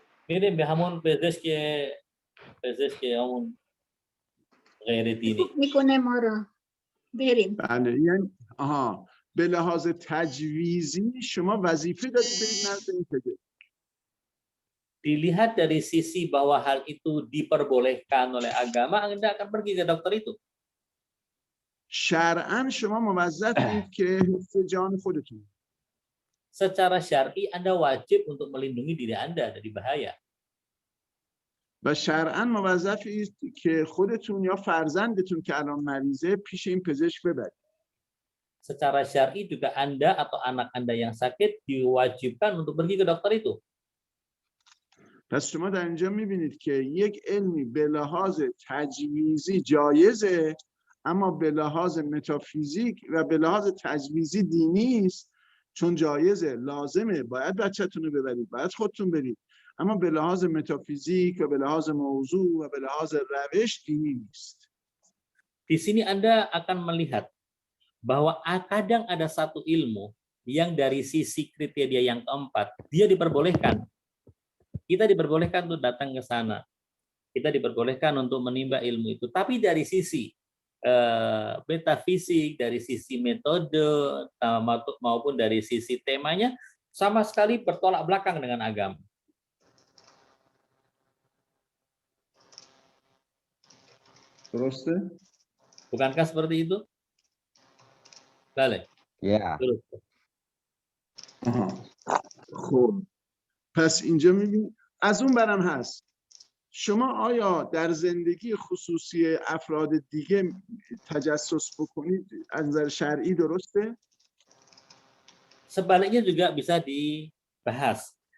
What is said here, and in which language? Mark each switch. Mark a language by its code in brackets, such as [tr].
[fa] Ini همون پزشک همون غیر دینی. میکنه ما رو بریم. بله یعنی به لحاظ تجویزی شما وظیفه دارید برید نزد این پزشک. [id] Dilihat dari sisi bahwa hal itu diperbolehkan oleh agama, Anda akan pergi ke dokter itu. [fa] شرعاً شما موظفید که حفظ جان خودتون. [id] Secara syar'i Anda wajib untuk melindungi diri Anda dari bahaya. [fa] و شرعاً موظفید که خودتون یا فرزندتون که الان مریضه پیش این پزشک ببرید. [id] Secara syar'i juga Anda atau anak Anda yang sakit diwajibkan untuk pergi ke dokter itu. [fa] پس شما در اینجا میبینید که یک علمی به لحاظ تجویزی جایزه اما به لحاظ متافیزیک و به لحاظ تجویزی دینی است. چون جایزه لازمه باید بچه‌تون رو ببرید باید خودتون برید اما به لحاظ متافیزیک و به لحاظ موضوع و به لحاظ روش دینی نیست. [id] Di sini Anda akan melihat bahwa kadang ada satu ilmu yang dari sisi kriteria yang keempat dia diperbolehkan. Kita diperbolehkan untuk datang ke sana. Kita diperbolehkan untuk menimba ilmu itu. Tapi dari sisi metafisik, dari sisi metode maupun dari sisi temanya sama sekali bertolak belakang dengan agama. [fa] درسته؟ [id] Bukankah seperti itu? Balik. Ya. [fa] خب پس اینجا میبینید از اون برم هست شما آیا در زندگی خصوصی افراد دیگه تجسس بکنید از نظر شرعی درسته؟ [id] Sebaliknya juga bisa dibahas.